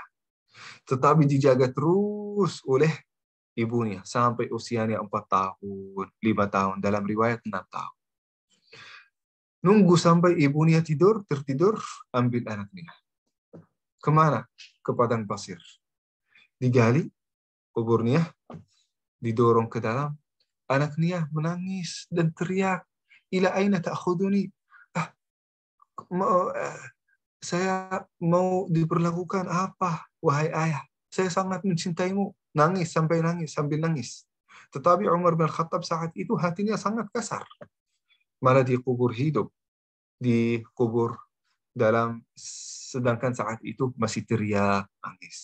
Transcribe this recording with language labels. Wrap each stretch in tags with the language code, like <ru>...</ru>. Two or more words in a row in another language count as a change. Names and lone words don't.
<id>Tetapi dijaga terus oleh ibunya sampai usianya 4 tahun, 5 tahun, dalam riwayat 6 tahun. Nunggu sampai ibunya tertidur, ambil anaknya. Kemana? Ke padang pasir. Digali kuburnya, didorong ke dalam. Anaknya menangis dan teriak,</id> <ar>إلى أين تأخذني?</ar> <id>Saya mau diperlakukan apa, wahai ayah? Saya sangat mencintaimu. Nangis sampai nangis, sambil nangis. Tetapi Umar bin Khattab saat itu hatinya sangat kasar. Malah dikubur hidup. Dikubur dalam, sedangkan saat itu masih teriak, nangis.</id>